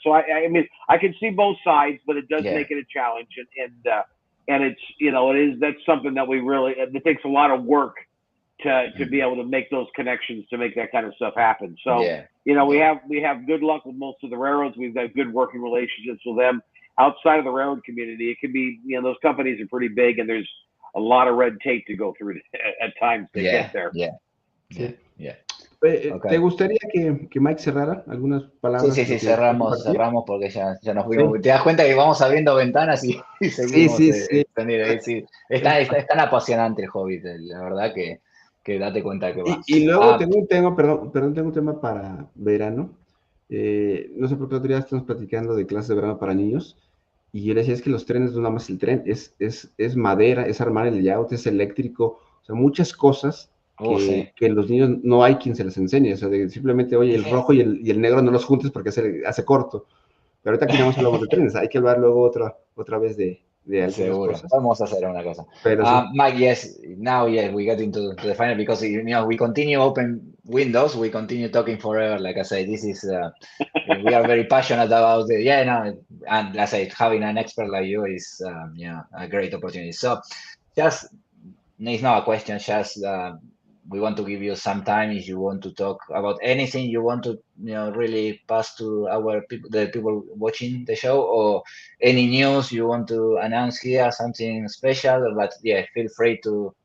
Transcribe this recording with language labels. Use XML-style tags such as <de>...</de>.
<en>So I mean, I can see both sides, but it does make it a challenge, and it's that's something that it takes a lot of work to be able to make those connections, to make that kind of stuff happen. So we have good luck with most of the railroads. We've got good working relationships with them. Outside of the railroad community, it can be those companies are pretty big, and there's a lot of red tape to go through at times to get there.</en> <es>¿Te gustaría que Mike cerrara algunas palabras? Sí, cerramos porque ya nos fuimos. Te das cuenta que vamos abriendo ventanas y seguimos extendiendo. Es tan apasionante el Hobbit, la verdad que date cuenta que va. Y luego tengo un tema, tengo un tema para verano. No sé por qué otro día estamos platicando de clases de verano para niños. Y yo le decía, es que los trenes no nada más el tren, es madera, es armar el layout, es eléctrico, o sea, muchas cosas que los niños no hay quien se les enseñe, o sea, simplemente, oye, el rojo y el negro no los juntes porque hace corto. Pero ahorita aquí nada más hablamos de trenes, hay que hablar luego otra vez de algunas cosas. Vamos a hacer una cosa.</es> <en>Mike, now we get into the final, because we continue open windows, we continue talking forever. Like I said, this is we are very passionate about it. And as I said, having an expert like you is a great opportunity. So just it's not a question, just we want to give you some time if you want to talk about anything you want to really pass to the people watching the show, or any news you want to announce here, something special. But feel free to</en>